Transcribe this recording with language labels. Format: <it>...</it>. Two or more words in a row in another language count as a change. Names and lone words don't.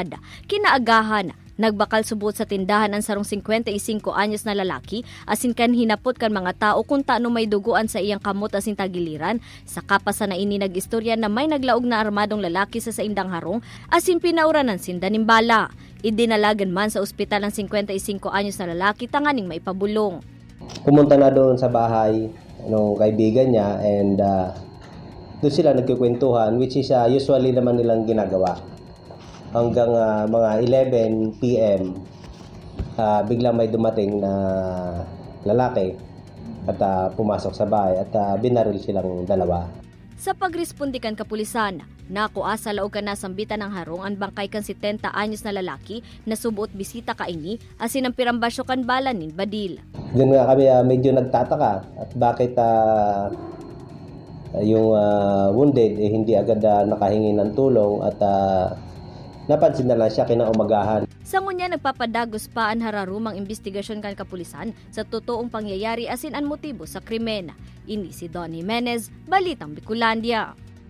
<bik>Kinaagahan, nagbakal subot sa tindahan ang sarong 55 anyos na lalaki asin kan hinapot kan mga tao kung taano may duguan sa iyang kamot asin tagiliran. Sa kapasa na ini nag-istorya na may naglaog na armadong lalaki sa indang harong asin pinaura ng sinda nimbala. Idinalagan man sa ospital ang 55 anyos na lalaki tanganing maipabulong.</bik> <tl>Pumunta na doon sa bahay ng kaibigan niya and doon sila nagkukwentuhan</tl> <en>which is usually</en> <tl>naman nilang ginagawa. Hanggang mga 11 p.m. Biglang may dumating na lalaki at pumasok sa bahay at binaril silang dalawa.</tl> <bik>Sa pagrespondikan kapulisan, nakuha sa laog ka nasambitan ng harong ang bangkay kan 70 anyos na lalaki na subuot bisita kaini asin ang pirambasyo kan bala nin badil.</bik> <tl>Doon nga kami medyo nagtataka at bakit yung wounded hindi agad nakahingi ng tulong at napansin na lang siya kinaumagahan.</tl> <bik>Sa ngunya nagpapadagos pa ang hararumang investigasyon kan kapulisan sa totoong pangyayari asin ang motibo sa krimen. Ini si Don Jimenez, Balitang Bicolandia.</bik>